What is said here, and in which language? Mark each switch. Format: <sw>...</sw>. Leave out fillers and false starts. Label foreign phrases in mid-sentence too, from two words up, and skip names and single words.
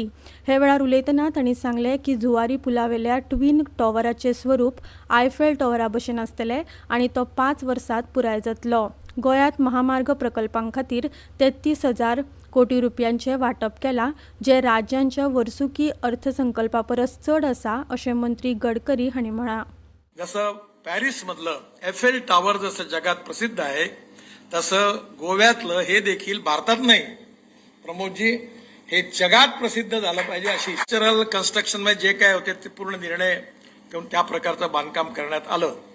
<kok>हे वेळार उलयतना तांणी सांगलें की जुवारी पुलावेल्या</kok> <en>twin tower-आचें</en> <kok>स्वरूप आयफेल टॉवरा भशेन आसतलें आणि तो 5 वर्सांत पुराय जातलो. गोंयांत महामार्ग प्रकल्पां खातीर 33,000 कोटी रुपयांचे वांटप केलां, जे राज्यांच्या वर्सुकी अर्थसंकल्पा परस चड आसा अशें मंत्री गडकरी हांणी म्हळां.</kok> <mr>जसं पॅरिसमधलं एफेल टॉवर जसं जगात प्रसिद्ध आहे, तसं गोव्यातलं हे देखील भारतात नाही, प्रमोदजी, हे जगात प्रसिद्ध झालं पाहिजे अशी</mr> <en>structural construction</en> <mr>मध्ये जे काय होते ते पूर्ण निर्णय घेऊन त्या प्रकारचं बांधकाम करण्यात आलं.</mr>